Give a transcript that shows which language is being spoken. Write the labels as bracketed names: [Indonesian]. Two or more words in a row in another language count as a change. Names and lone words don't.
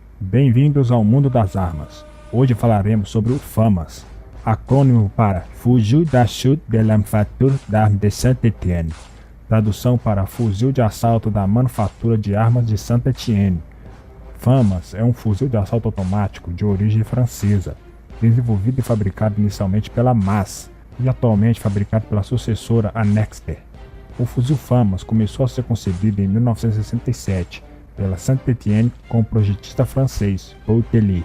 [Portuguese] Bem-vindos ao mundo das armas. Hoje falaremos sobre o FAMAS, acrônimo para Fusil d'Assaut de la Manufacture d'Armes de Saint-Étienne, tradução para Fuzil de Assalto da Manufatura de Armas de Saint-Étienne. FAMAS é um fuzil de assalto automático de origem francesa, desenvolvido e fabricado inicialmente pela MAS e atualmente fabricado pela sucessora Annexter. O fuzil FAMAS começou a ser concebido em 1967 pela Saint-Étienne com o projetista francês Paul Tellier.